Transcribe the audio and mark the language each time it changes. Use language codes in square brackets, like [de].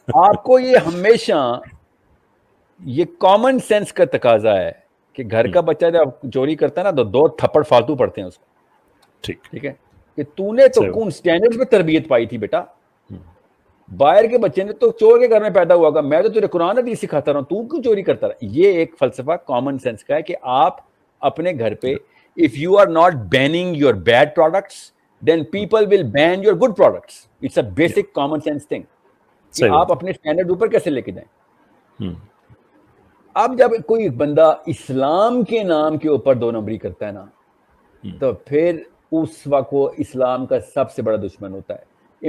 [ur] آپ کو یہ ہمیشہ یہ کامن سینس کا تقاضا ہے کہ گھر کا بچہ جب چوری کرتا ہے نا تو 2 تھپڑ فالتو پڑتے ہیں اس کو. ٹھیک ہے کہ تو نے تو کون اسٹینڈرڈ پہ تربیت پائی تھی بیٹا, باہر کے بچے نے تو چور کے گھر میں پیدا ہوا گا, میں تو تجھے قرآن حدیث سکھاتا رہا ہوں, تو کیوں چوری کرتا رہا. یہ ایک فلسفہ کامن سینس کا ہے کہ آپ اپنے گھر پہ [en] if you are not banning your bad products then people will ban your good products. It's a basic common sense thing [ur] کہ آپ اپنے اسٹینڈرڈ اوپر کیسے لے کے جائیں. اب جب کوئی بندہ اسلام کے نام کے اوپر 2 نمبری کرتا ہے نا تو پھر اس وقت وہ اسلام کا سب سے بڑا دشمن ہوتا ہے.